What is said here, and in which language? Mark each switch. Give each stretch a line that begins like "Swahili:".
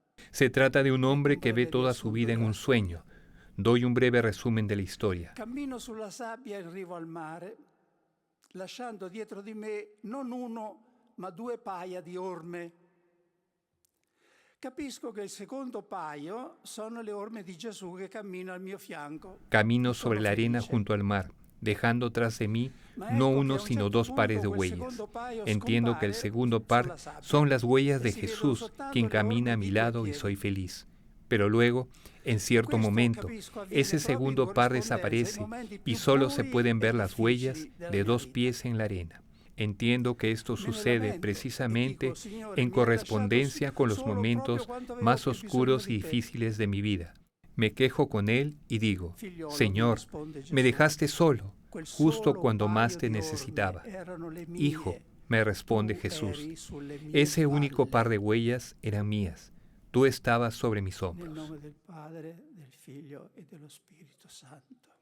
Spanish: Se trata de un hombre que ve toda su vida en un sueño. Doy un breve resumen de la historia.
Italian: Cammino sulla sabbia in riva al mare, lasciando dietro di me non uno, ma 2 paia di orme. Capisco che il secondo paio sono le orme di Gesù che cammina al mio fianco.
Spanish: Camino sobre la arena junto al mar, dejando tras de mí no uno sino 2 pares de huellas. Entiendo que el segundo par son las huellas de Jesús, quien camina a mi lado y soy feliz. Pero luego, en cierto momento, ese segundo par desaparece y solo se pueden ver las huellas de 2 pies en la arena. Entiendo que esto sucede precisamente en correspondencia con los momentos más oscuros y difíciles de mi vida. Me quejo con él y digo, Señor, me dejaste solo, justo cuando más te necesitaba. Hijo, me responde Jesús, ese único par de huellas eran mías. Tú estabas sobre mis hombros.
Italian: Nel nome del Padre, del Figlio e dello Spirito Santo.